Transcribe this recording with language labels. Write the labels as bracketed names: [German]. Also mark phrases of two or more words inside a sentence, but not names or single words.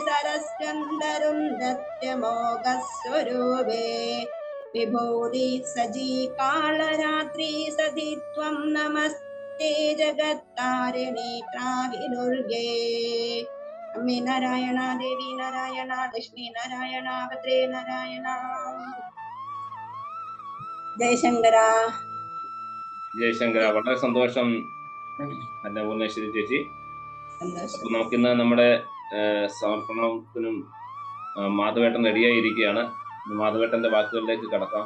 [Sanskrit] सरस्कन्दरुन्धत्यमोघस्वरूपे विभूति सजी कालरात्रि सति त्वं नमस्ते जगत्तारिणि त्राहि दुर्गे अम्मे नारायण देवी नारायण लक्ष्मी नारायण भद्रे नारायण ജയശങ്കര [Malayalam] ജയശങ്കര. വളരെ സന്തോഷം അന്നപൂർണേശ്വരി ചേച്ചി. സന്തോഷം. അപ്പൊ നമുക്കിന്ന് നമ്മുടെ സമർപ്പണത്തിനും മാധവേട്ടൻ റെഡിയായിരിക്കുകയാണ്. മാധവേട്ടന്റെ വാക്കുകളിലേക്ക് കടക്കാം.